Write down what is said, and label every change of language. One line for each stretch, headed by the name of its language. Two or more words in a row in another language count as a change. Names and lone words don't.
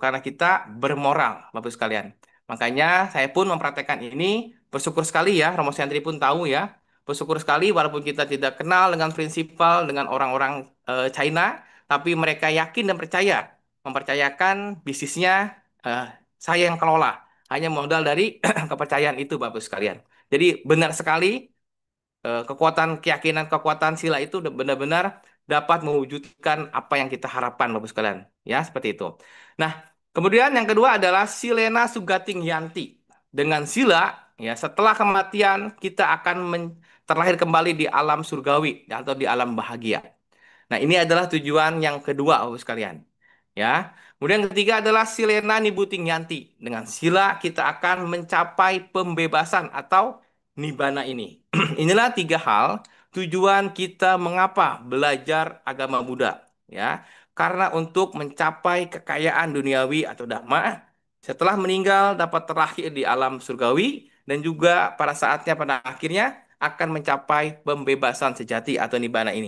Indonesian: Karena kita bermoral, Bapak sekalian. Makanya saya pun mempraktekkan ini, bersyukur sekali ya, Romo Santri pun tahu ya, bersyukur sekali walaupun kita tidak kenal dengan prinsipal dengan orang-orang China, tapi mereka yakin dan percaya, mempercayakan bisnisnya saya yang kelola. Hanya modal dari kepercayaan itu, Bapak sekalian. Jadi benar sekali kekuatan keyakinan, kekuatan sila itu benar-benar dapat mewujudkan apa yang kita harapkan, Bapak sekalian. Ya, seperti itu. Nah, kemudian yang kedua adalah
Pali: silena sugating yanti.
Indonesian: Dengan sila, ya setelah kematian kita akan terlahir kembali di alam surgawi atau di alam bahagia. Nah, ini adalah tujuan yang kedua, Bapak sekalian. Ya. Kemudian yang ketiga adalah
Pali: silena nibuting yanti.
Indonesian: Dengan sila kita akan mencapai pembebasan atau nibbana ini. Inilah 3 hal tujuan kita mengapa belajar agama Buddha, ya. Karena untuk mencapai kekayaan duniawi atau dhamma, setelah meninggal dapat terlahir di alam surgawi dan juga pada saatnya pada akhirnya akan mencapai pembebasan sejati atau nibbana ini.